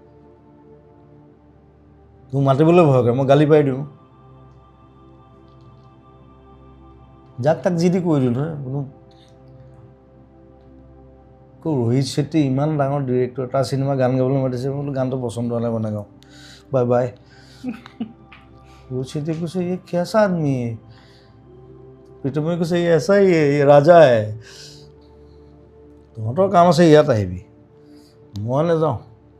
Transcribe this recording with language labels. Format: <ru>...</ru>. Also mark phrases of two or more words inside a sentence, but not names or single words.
<as>মোক মাতিবলৈ ভয় কৰে মই গালি পাই দিওঁ যাক তাক যি দি কৈ দিলোঁ নহয় কোনো ৰোহিত শেট্টি ইমান ডাঙৰ ডিৰেক্টৰ তাৰ চিনেমা গান গাবলৈ মাতিছে মই বোলো গানটো পচন্দ হোৱা নাই মই নাগাওঁ</as> <en>bye bye</en> <as>ৰোহিত শেট্টিয়ে কৈছে</as> <hi>ये कैसा आदमी है</hi> <as>প্ৰীতমে কৈছে</as> <hi>ये ऐसा ही है ये राजा है</hi> <as>তহঁতৰ কাম আছে ইয়াত আহিবি মই নাযাওঁ</as>